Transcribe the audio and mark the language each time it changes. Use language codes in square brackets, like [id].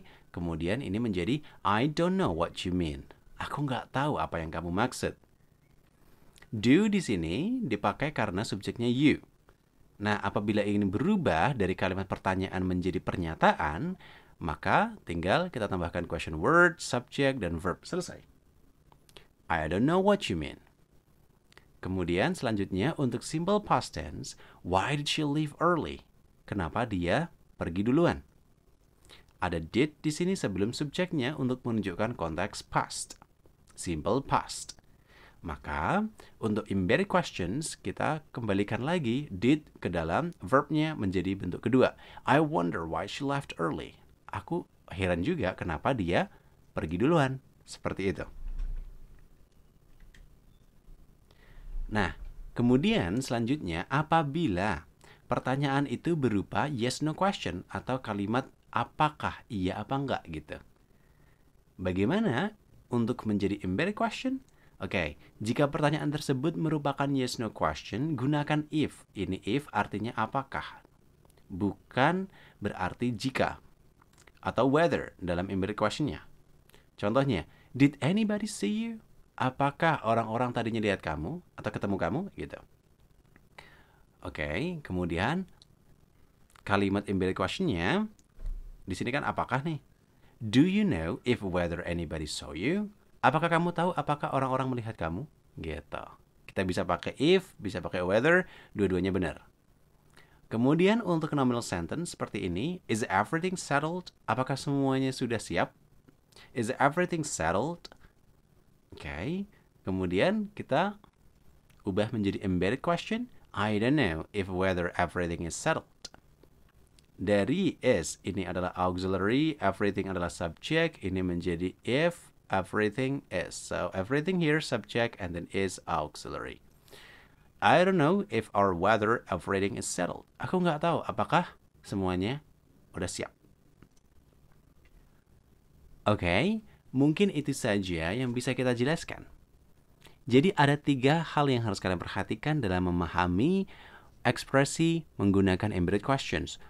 [id] Kemudian ini menjadi [en] I don't know what you mean. [id] Aku nggak tahu apa yang kamu maksud. Do di sini dipakai karena subjeknya you. Nah, apabila ingin berubah dari kalimat pertanyaan menjadi pernyataan, maka tinggal kita tambahkan question word, subject, dan verb. Selesai. [en] I don't know what you mean. [id] Kemudian selanjutnya untuk [en] simple past tense, why did she leave early? [id] Kenapa dia pergi duluan? Ada did di sini sebelum subjeknya untuk menunjukkan konteks past. Simple past. Maka untuk embedded questions kita kembalikan lagi did ke dalam verbnya menjadi bentuk kedua. [en] I wonder why she left early. [id] Aku heran juga kenapa dia pergi duluan. Seperti itu. Nah, kemudian selanjutnya apabila pertanyaan itu berupa yes no question atau kalimat apakah, iya apa enggak gitu. Bagaimana untuk menjadi embedded question? Jika pertanyaan tersebut merupakan yes no question, gunakan if. Ini if artinya apakah. Bukan berarti jika. Atau whether dalam embedded questionnya. [en] Contohnya, did anybody see you? [id] Apakah orang-orang tadinya lihat kamu atau ketemu kamu? Gitu. Kemudian kalimat embedded questionnya di sini kan apakah nih? [en] Do you know if whether anybody saw you? [id] Apakah kamu tahu apakah orang-orang melihat kamu? Gitu. Kita bisa pakai if, bisa pakai whether, dua-duanya benar. Kemudian untuk [en] nominal sentence [id] seperti ini, [en] is everything settled? [id] Apakah semuanya sudah siap? [en] Is everything settled? [id] Kemudian kita ubah menjadi embedded question. [en] I don't know if whether everything is settled. [id] Dari is, ini adalah auxiliary, everything adalah subject, ini menjadi if everything is. [en] So everything here subject and then is auxiliary. I don't know if or whether everything is settled. [id] Aku nggak tahu apakah semuanya udah siap. Mungkin itu saja yang bisa kita jelaskan. Jadi ada 3 hal yang harus kalian perhatikan dalam memahami ekspresi menggunakan embedded questions.